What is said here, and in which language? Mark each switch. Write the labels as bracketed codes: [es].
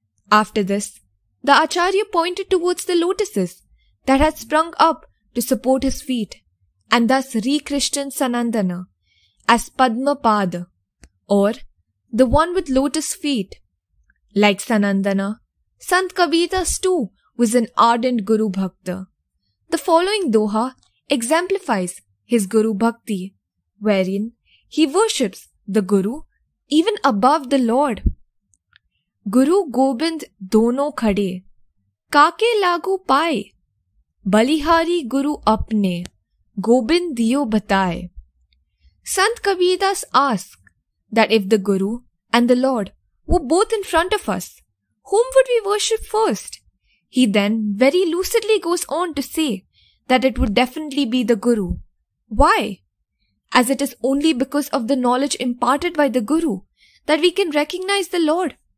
[en] After this, the Acharya pointed towards the lotuses that had sprung up to support his feet, and thus re-christened Sanandana as Padmapada, or the one with lotus feet. Like Sanandana, Sant Kabir Das too was an ardent Guru Bhakta. The following doha exemplifies his Guru Bhakti, wherein he worships the Guru even above the Lord. [hi] Guru Gobind दोनों खड़े, काके लागू पाए, बलिहारी गुरु अपने, गोबिंद दियो बताए. [en] Sant Kabirdas asked that if the Guru and the Lord were both in front of us, whom would we worship first? He then very lucidly goes on to say that it would definitely be the Guru. Why? As it is only because of the knowledge imparted by the Guru that we can recognize the Lord.